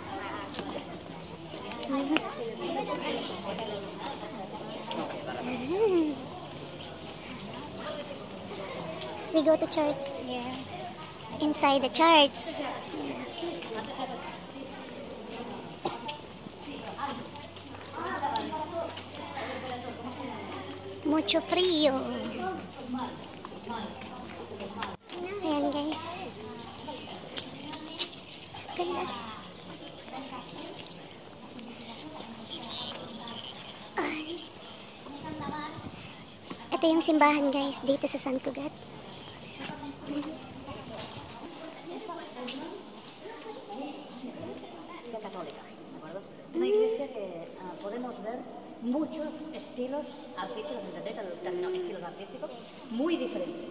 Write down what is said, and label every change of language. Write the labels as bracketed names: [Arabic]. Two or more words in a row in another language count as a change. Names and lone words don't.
[English] We go to church here, inside the church. [Spanish] Mucho frío. [Filipino] Ayan guys. Ganda. Ay. Ito yung simbahan guys dito sa San Cugat. [Spanish] Una iglesia que podemos ver muchos estilos artísticos, ¿entendéis el término estilos artísticos? Muy diferentes.